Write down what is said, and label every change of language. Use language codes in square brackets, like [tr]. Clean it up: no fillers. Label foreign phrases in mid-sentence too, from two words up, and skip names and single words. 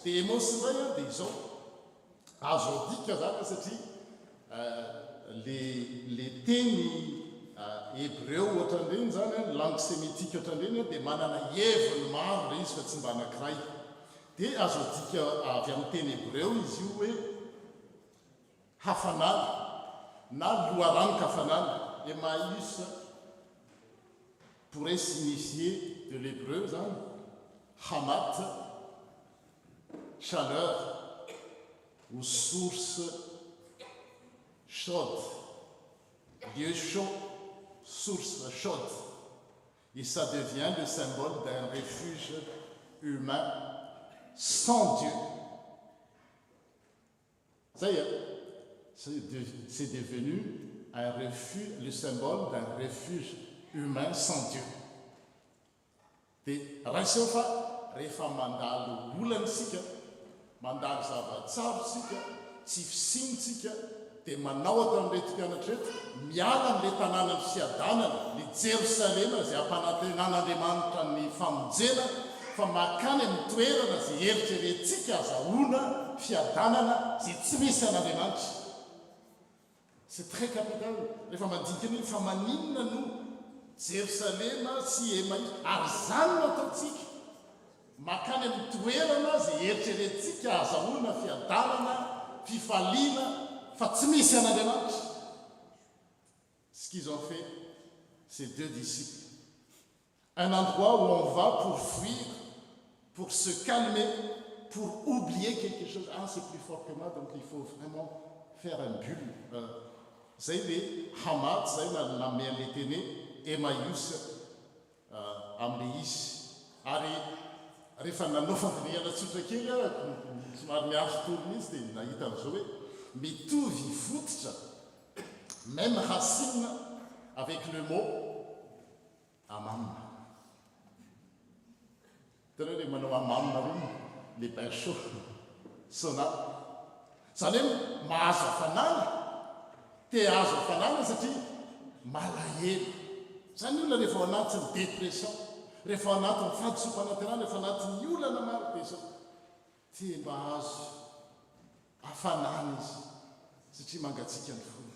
[mg] dia emosy indray a dia izao azo adika zany satria le teny hébreu ohatran'ireny zany [fr] a langue sémitique [mg] ohatran'ireny dia manana heviny maro le izy fa tsy mba anankiray dia azo adika avy amin'ny teny hébreu izy io hoe hafanana na loharaniko hafanana [fr] Emmaüs pourrait signifier de l'hébreu [mg] zany hamat [fr] chaleur ou source chaude, lieu chaud, source chaude. Et ça devient le symbole d'un refuge humain sans Dieu. Ça y est, c'est devenu un refuge, le symbole d'un refuge humain sans Dieu. [mg] Dia raha iseo fa rehefa mandalo olana isika mandalo zava-tsaro sika tsy fisinitsika dia manao atao amin'ilay mpianatra reto miala amin'ilay tanàna ny fiadanana ny Jerosalema izay ampanantenan'Andriamanitra ny famonjena fa makany amin'ny toerana izay eritreretintsika azahoana fiadanana izay tsy misy an'Andriamanitra. [fr] C'est très capital. [mg] Rehefa mandinika ny fa maninona no Jerosalema sy Emmaüs ary zany no ataontsika makany amin'ny toerana izay eritreretintsika azahoana fiadanana fifaliana fa tsy misy an'Andriamanitra. [fr] Ce qu'ils ont fait, ces deux disciples, un endroit où on va pour fuir, pour se calmer, pour oublier quelque chose. Ah, c'est plus fort que moi, donc il faut vraiment faire un bulle. [mg] Zay le Hamat, zay namey an'le teny Emmaüs amin'le izy. Ary rehefa nanao fandiniana tsotra kely somary mihazo tolony izy dia nahita an'izao hoe mitovy fototra [fr] même racine avec le mot amam. [mg] Tena le manao amam reny [fr] le bain chaud sauna. [mg] Zany hoe mahazo hafanana te azo hafanana satria malahelo. Zany olona rehefa ao anatin'ny dépression, rehefa ao anatin'ny fahadisom-panatenana, rehefa anatin'ny olana maro be zao te mba azo hafanana izy satria mangatsika ny fony.